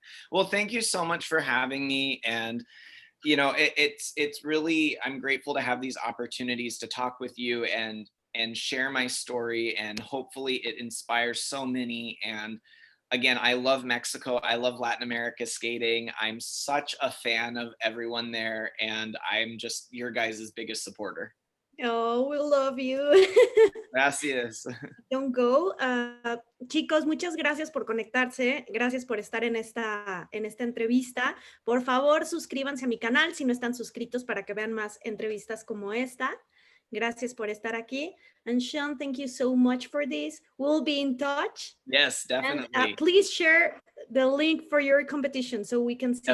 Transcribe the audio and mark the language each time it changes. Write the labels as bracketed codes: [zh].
[en] Well, thank you so much for having me. And it's really I'm grateful to have these opportunities to talk with you and share my story, and hopefully it inspires so many. And again, I love Mexico. I love Latin America skating. I'm such a fan of everyone there, and I'm just your guys' biggest supporter. Oh, we love you. [es] Gracias. [en] Don't go. [es] Chicos, muchas gracias por conectarse. Gracias por estar en esta entrevista. Por favor, suscríbanse a mi canal si no están suscritos para que vean más entrevistas como esta. Gracias por estar aquí. [en] And Sean, thank you so much for this. We'll be in touch. Yes, And definitely. please share the link for your competition so we can see it.